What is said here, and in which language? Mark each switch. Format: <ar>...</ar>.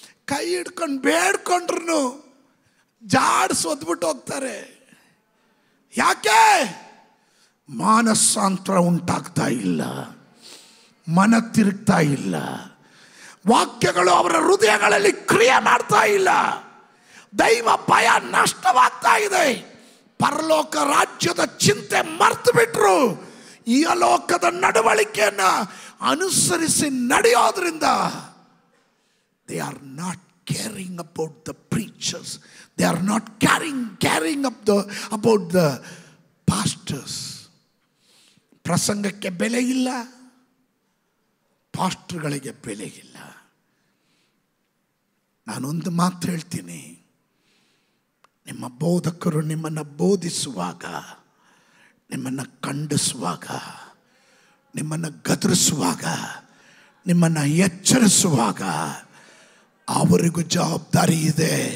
<kn>ಕೈ ಹಿಡ್ಕೊಂಡು ಬೇಡ್ಕೊಂಡ್ರು ಜಾಡ್ಸಿ ಒದ್ಬಿಟ್ಟು ಹೋಗ್ತಾರೆ. ಯಾಕೆ? ಮಾನಸಾಂತರ ಉಂಟಾಗ್ತಾ ಇಲ್ಲ, ಮನ ತಿರುಗ್ತಾ ಇಲ್ಲ, ವಾಕ್ಯಗಳು ಅವರ ಹೃದಯಗಳಲ್ಲಿ ಕ್ರಿಯೆ ಮಾಡ್ತಾ ಇಲ್ಲ, ದೈವ ಭಯ ನಷ್ಟವಾಗ್ತಾ ಇದೆ. ಪರಲೋಕ ರಾಜ್ಯದ ಚಿಂತೆ ಮರ್ತು ಬಿಟ್ರು. ಈ ಲೋಕದ ನಡವಳಿಕೆಯನ್ನು ಅನುಸರಿಸಿ ನಡೆಯೋದ್ರಿಂದ</kn> <en>they are not caring about the preachers, they are not caring about the pastors.</en> <kn>ಪ್ರಸಂಗಕ್ಕೆ ಬೆಲೆ ಇಲ್ಲ, ಪಾಸ್ಟರ್ಗಳಿಗೆ ಬೆಲೆ ಇಲ್ಲ. ನಾನೊಂದು ಮಾತು ಹೇಳ್ತೀನಿ, ನಿಮ್ಮ ಬೋಧಕರು ನಿಮ್ಮನ್ನು ಬೋಧಿಸುವಾಗ, ನಿಮ್ಮನ್ನು ಖಂಡಿಸುವಾಗ, ನಿಮ್ಮನ್ನು ಗದರಿಸುವಾಗ, ನಿಮ್ಮನ್ನು ಎಚ್ಚರಿಸುವಾಗ ಅವರಿಗೂ ಜವಾಬ್ದಾರಿ ಇದೆ.</kn>